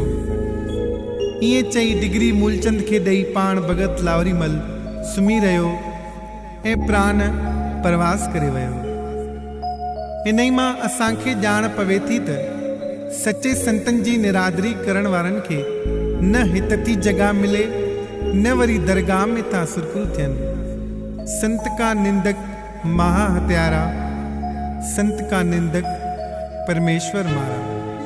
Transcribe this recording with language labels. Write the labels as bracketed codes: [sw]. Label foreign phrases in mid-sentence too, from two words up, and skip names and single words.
[sd] ईअं चई डिग्री मूलचंद खे ॾेई पाण भगत लावरीमल सुम्ही रहियो ऐं प्राण परवास करे वियो। इन ई मां असांखे ॼाण पवे थी त सचे संतनि जी निरादरी करण वारनि खे न हितती जॻह मिले, न वरी दरगाह में था सुरखरू थियनि। [pa] ਸੰਤ ਕਾ ਨਿੰਦਕ ਮਹਾ ਹਤਿਆਰਾ, ਸੰਤ ਕਾ ਨਿੰਦਕ ਪਰਮੇਸ਼ਵਰ ਮਾਰਾ।